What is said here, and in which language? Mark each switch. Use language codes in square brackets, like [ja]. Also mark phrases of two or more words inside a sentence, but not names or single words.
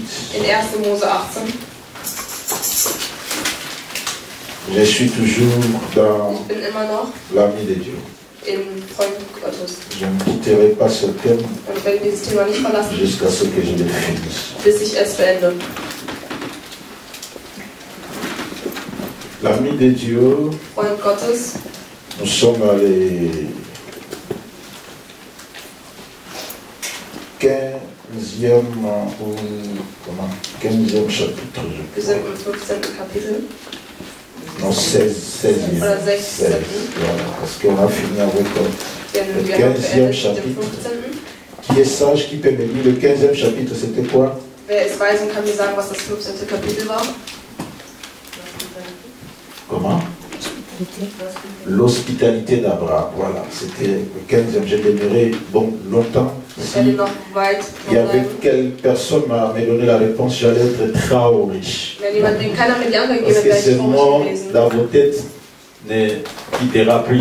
[de] In 1. Mose 18. [fr] Je suis toujours dans l'ami de Dieu. Je ne quitterai pas ce thème jusqu'à ce que je le finisse. [de] Bis ich es beende. [fr] L'ami de Dieu, [de] Freund Gottes, [fr] nous sommes à les 15e ou comment 15e chapitre. [de] Wir sind im 15. Kapitel. [fr] Non, 16e. [de] Oder 16. [fr] Voilà, parce qu'on a fini avec le [de] Wir haben [fr] 15e [de] beendet mit dem [fr] chapitre. [de] 15. [fr] Qui est sage, qui peut me dire le 15e chapitre, c'était quoi? [de] Wer ist weise und kann mir sagen, was das 15. Kapitel war? [fr] Comment? L'hospitalité d'Abraham. Voilà, c'était le 15e. J'ai demeuré bon longtemps. Si il y avait quelle personne m'a donné la réponse, j'allais être très riche. Parce que ce mot dans vos têtes ne quittera plus.